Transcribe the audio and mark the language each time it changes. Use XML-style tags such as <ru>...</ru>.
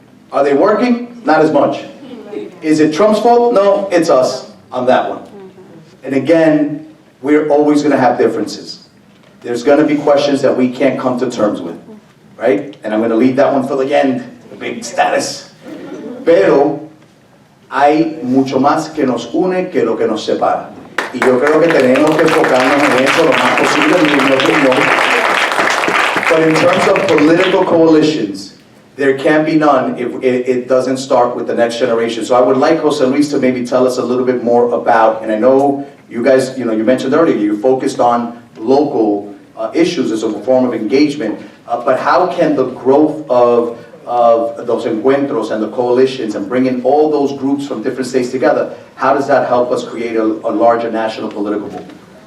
<en>Are they working? Not as much. Is it Trump's fault? No, it's us on that one. And again, we're always going to have differences. There's going to be questions that we can't come to terms with. right? And I'm gonna leave that one for the end, the big status.</en> <es>Pero hay mucho más que nos une que lo que nos separa. Y yo creo que tenemos que enfocarnos en eso lo más posible, en mi opinión.</es> <en>But in terms of political coalitions, there can be none if it doesn't start with the next generation. So I would like Jose Luis to maybe tell us a little bit more about, and I know you guys, you mentioned earlier, you focused on local issues as a form of engagement, but how can the growth of those encuentros and the coalitions and bringing all those groups from different states together, how does that help us create a larger national political movement?</en>